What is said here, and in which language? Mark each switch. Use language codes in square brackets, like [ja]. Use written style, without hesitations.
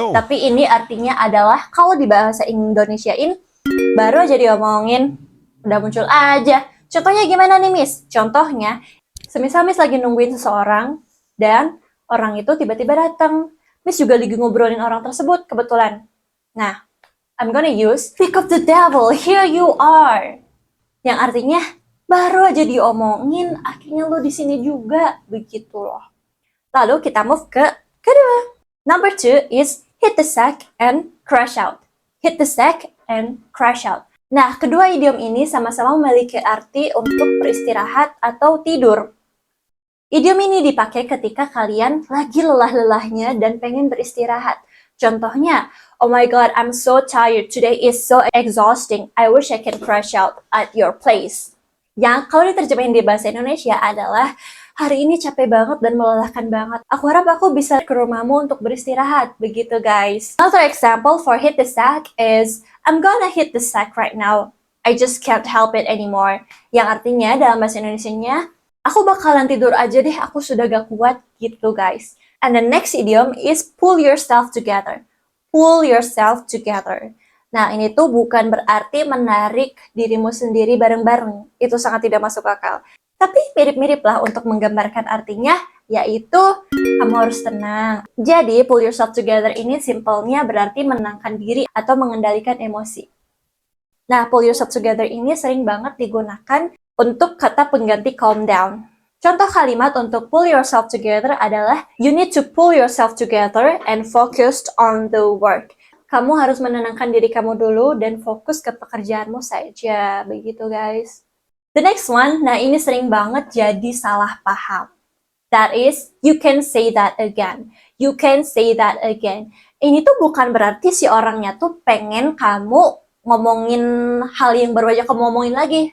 [id] Tapi ini artinya adalah kalau di bahasa Indonesiain baru aja diomongin udah muncul aja. Contohnya gimana nih Miss? Contohnya, semisal Miss lagi nungguin seseorang dan orang itu tiba-tiba datang. Miss juga lagi ngobrolin orang tersebut kebetulan. [en] Nah, I'm gonna use speak of the devil, here you are. [id] Yang artinya baru aja diomongin, akhirnya lo di sini juga, begitu loh. Lalu kita move ke kedua. [en] Number 2 is hit the sack and crash out. Hit the sack and crash out. [id] Nah, kedua idiom ini sama-sama memiliki arti untuk beristirahat atau tidur. Idiom ini dipakai ketika kalian lagi lelah-lelahnya dan pengen beristirahat. [en] Contohnya, oh my god, I'm so tired. Today is so exhausting. I wish I can crash out at your place. [id] Yang kalau diterjemahin di bahasa Indonesia adalah, hari ini capek banget dan melelahkan banget. Aku harap aku bisa ke rumahmu untuk beristirahat. Begitu guys. [en] Another example for hit the sack is, I'm gonna hit the sack right now. I just can't help it anymore. [id] Yang artinya dalam bahasa Indonesianya, aku bakalan tidur aja deh, aku sudah gak kuat gitu guys. [en] And the next idiom is pull yourself together. Pull yourself together. [id] Nah, ini tuh bukan berarti menarik dirimu sendiri bareng-bareng. Itu sangat tidak masuk akal. Tapi mirip-mirip lah untuk menggambarkan artinya, yaitu kamu harus tenang. Jadi, pull yourself together ini simpelnya berarti menenangkan diri atau mengendalikan emosi. Nah, pull yourself together ini sering banget digunakan untuk kata pengganti calm down. Contoh kalimat untuk pull yourself together adalah, [en] you need to pull yourself together and focus on the work. [id] Kamu harus menenangkan diri kamu dulu dan fokus ke pekerjaanmu saja. Begitu guys. [en] The next one, [id] nah ini sering banget jadi salah paham. [en] That is, you can say that again. You can say that again. [id] Ini tuh bukan berarti si orangnya tuh pengen kamu ngomongin hal yang baru aja kamu ngomongin lagi.